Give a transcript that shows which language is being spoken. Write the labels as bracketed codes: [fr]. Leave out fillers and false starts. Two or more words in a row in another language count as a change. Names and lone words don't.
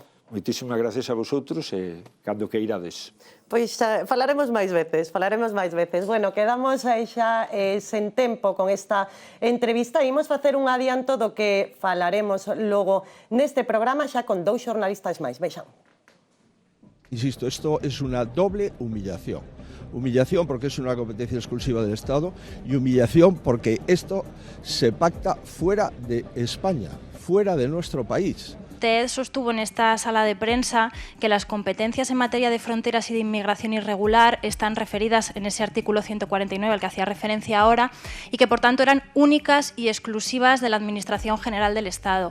[gl] Moitísimas gracias a vosotros e cando que irades. Pois falaremos máis veces, Bueno, quedamos aí xa sen tempo con esta entrevista. Imos facer un adianto do que falaremos logo neste programa xa con 2 xornalistas máis. Vexan. Insisto, [es] esto es una doble humillación. Humillación porque es una competencia exclusiva del Estado y humillación porque esto se pacta fuera de España, fuera de nuestro país. Usted sostuvo en esta sala de prensa que las competencias en materia de fronteras y de inmigración irregular están referidas en ese artículo 149 al que hacía referencia ahora y que por tanto eran únicas y exclusivas de la Administración General del Estado.